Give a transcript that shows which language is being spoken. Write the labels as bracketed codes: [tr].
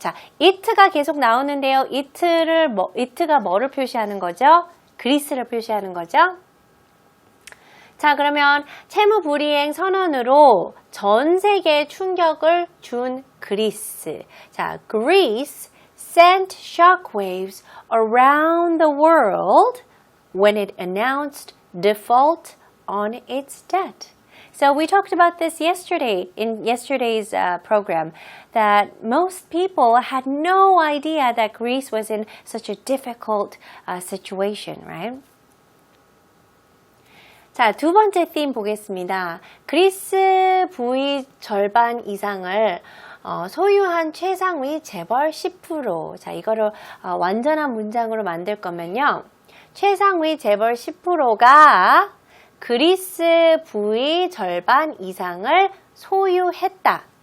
[ko] 자, it가 계속 나오는데요. it가 뭐를 표시하는 거죠? 그리스를 표시하는 거죠. 자, 그러면 채무 불이행 선언으로 전 세계에 충격을 준 그리스. [en] 자, Greece sent shockwaves around the world when it announced default on its debt. So we talked about this yesterday in yesterday's program, that most people had no idea that Greece was in such a difficult situation, right? [ko] 자, 두 번째 theme 보겠습니다. 그리스 부의 절반 이상을 소유한 최상위 재벌 10%. 자, 이거를 완전한 문장으로 만들 거면요. 최상위 재벌 10%가 그리스 부의 절반 이상을 소유했다.